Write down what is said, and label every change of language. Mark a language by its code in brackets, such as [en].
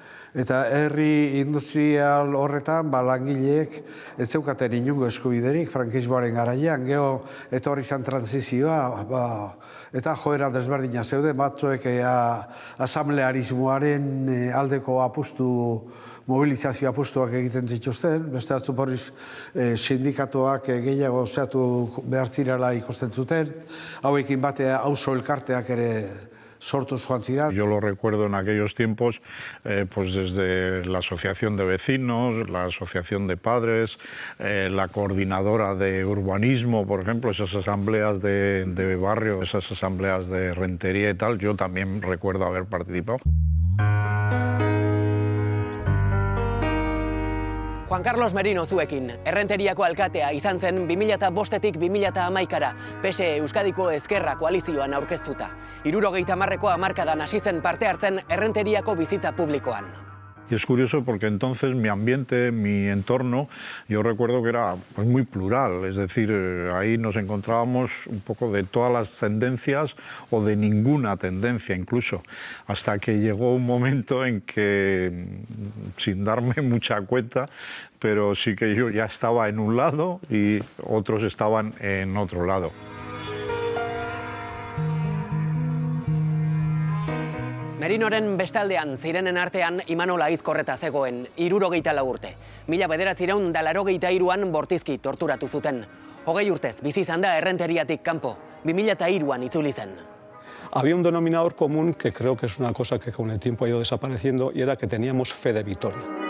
[eu] Eta herri industrial horretan langileek ez zeukaten inongo eskubiderik frankismoaren garaian, geho etorri izan transizioa, eta joera desberdina zeuden, batzuek asamblearismoaren aldeko mobilizazio apustuak egiten zituzten, beste batzu borriz sindikatuak gehiago zeatu behar zirela ikusten zuten, hauekin batea auzo elkarteak ere sortuz joan ziren. [es] Yo lo recuerdo en aquellos tiempos, pues desde la asociación de vecinos, la asociación de padres, la coordinadora de urbanismo, por ejemplo, esas asambleas de barrio, esas asambleas de rentería y tal, yo también recuerdo haber participado. [eu] Juan Carlos Merino zuekin, Errenteriako alkatea izan zen 2005-tik 2011-ra, PSE Euskadiko Ezkerra koalizioan aurkeztuta. 70ko hamarkadan hasi zen parte hartzen Errenteriako bizitza publikoan. [es] Y es curioso porque entonces mi ambiente, mi entorno, yo recuerdo que era pues, muy plural, es decir, ahí nos encontrábamos un poco de todas las tendencias o de ninguna tendencia incluso, hasta que llegó un momento en que, sin darme mucha cuenta, pero sí que yo ya estaba en un lado y otros estaban en otro lado. [eu] Merinoren bestaldean zirenen artean Imanol Aizkorreta zegoen, 74 urte. 1983an bortizki torturatu zuten. 20 urtez bizi izan da errenteriatik kanpo, 2003an itzuli zen. [es] Había un denominador común que creo que es una cosa que con el tiempo ha ido desapareciendo y era que teníamos fe de victoria.